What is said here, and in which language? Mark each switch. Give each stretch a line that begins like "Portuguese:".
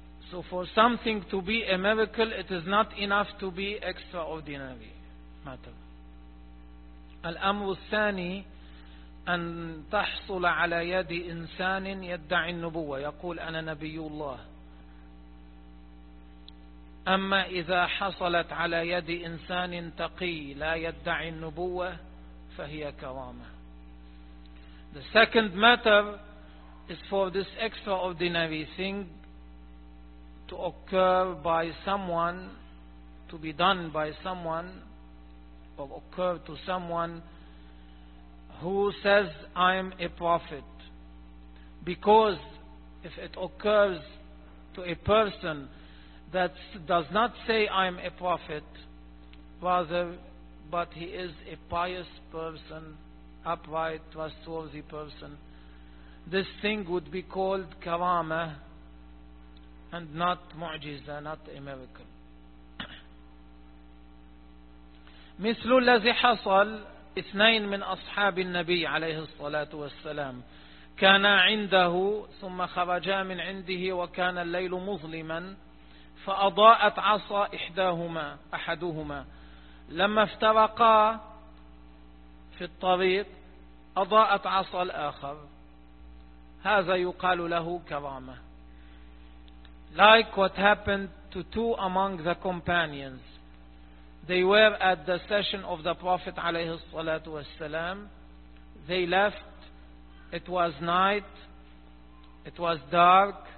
English: So for something to be a miracle, it is not enough to be extraordinary matter.
Arabic: الأمر الثاني أن تحصل على يد إنسان يدعي النبوة يقول أنا نبي الله. أما إذا حصلت على يد إنسان تقي لا يدعي النبوة فهي كرامة.
English: The second matter is for this extraordinary thing to occur by someone, to be done by someone, or occur to someone who says, I'm a prophet. Because if it occurs to a person that does not say I'm a prophet, rather, but he is a pious person, upright, trustworthy person, this thing would be called karama and not mu'jiza, not a miracle.
Arabic: مثل الذي حصل اثنين من أصحاب النبي عليه الصلاة والسلام كان عنده ثم خرجا من عنده وكان الليل مظلما فأضاءت عصا أحدهما لما افترقا في الطريق أضاءت عصا الآخر هذا يقال له كرامة.
English: Like what happened to two among the companions. They were at the session of the Prophet
Arabic: عليه الصلاة والسلام.
English: They left. It was night. It was dark.